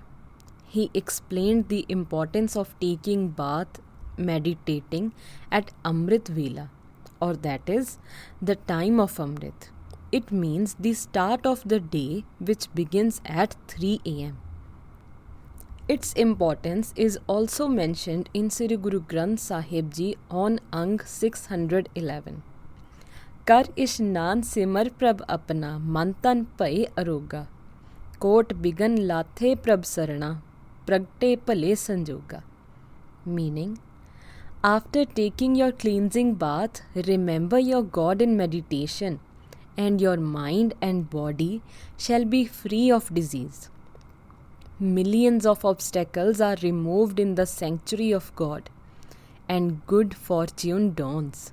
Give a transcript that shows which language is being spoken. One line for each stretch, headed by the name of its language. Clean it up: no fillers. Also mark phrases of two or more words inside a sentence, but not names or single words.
English: He explained the importance of taking bath, meditating at Amrit Vela, or that is, the time of Amrit. It means the start of the day, which begins at 3 am. Its importance is also mentioned in Sri Guru Granth Sahib Ji on Ang 611.
Punjabi: ਕਰਿ ਇਸਨਾਨੁ ਸਿਮਰਿ ਪ੍ਰਭੁ ਅਪਨਾ ਮਨ ਤਨ ਭਏ ਅਰੋਗਾ ਕੋਟਿ ਬਿਘਨ ਲਾਥੇ ਪ੍ਰਭ ਸਰਣਾ ਪ੍ਰਗਟੇ ਭਲੇ ਸੰਜੋਗਾ.
English: Meaning, after taking your cleansing bath, remember your God in meditation, and your mind and body shall be free of disease. Millions of obstacles are removed in the sanctuary of God, and good fortune dawns.